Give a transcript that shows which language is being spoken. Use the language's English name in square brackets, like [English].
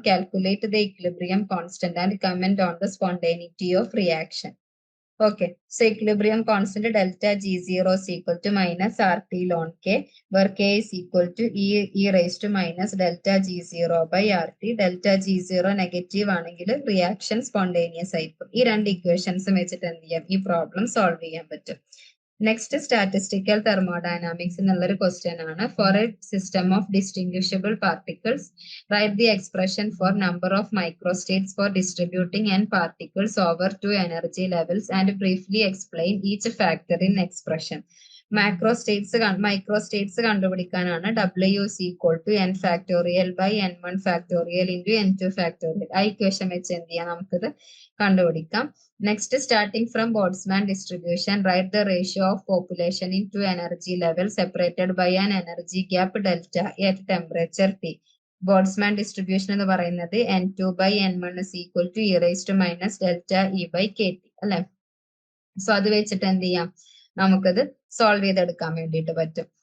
[English] Calculate the equilibrium constant and comment on the spontaneity of reaction. Okay, so equilibrium constant delta G0 is equal to minus RT ln K, where K is equal to E raised to minus delta G0 by RT. [Malayalam] Delta G0 negative ആണെങ്കിൽ reaction spontaneous ആയിരിക്കും. ഈ രണ്ട് ഇക്വേഷൻസും വെച്ചിട്ട് എന്ത് ചെയ്യാം, ഈ problem solve ചെയ്യാൻ പറ്റും. നെക്സ്റ്റ് സ്റ്റാറ്റിസ്റ്റിക്കൽ തെർമോഡൈനാമിക്സ് എന്നുള്ളൊരു ക്വസ്റ്റ്യൻ ആണ്. [English] For a system of distinguishable particles write the expression for number of microstates for distributing and particles over 2 energy levels and briefly explain each factor in expression. [Malayalam] മൈക്രോസ്റ്റേറ്റ്സ് കണ്ടുപിടിക്കാനാണ് [English] W is equal to n factorial by n1 factorial into n2 factorial. [Malayalam] ആ equation വെച്ച് എന്ത് ചെയ്യാം, നമുക്കിത് കണ്ടുപിടിക്കാം. [English] Next, starting from Boltzmann distribution, write the ratio of population in 2 energy levels separated by an energy gap delta at temperature T. [Malayalam] Boltzmann distribution എന്ന് പറയുന്നത് [English] n2 by n1 is equal to e raised to minus delta E by KT [Malayalam] അല്ലെ. So അത് വെച്ചിട്ട് എന്ത് ചെയ്യാം, നമുക്കത് solve ചെയ്തെടുക്കാൻ വേണ്ടിയിട്ട് പറ്റും.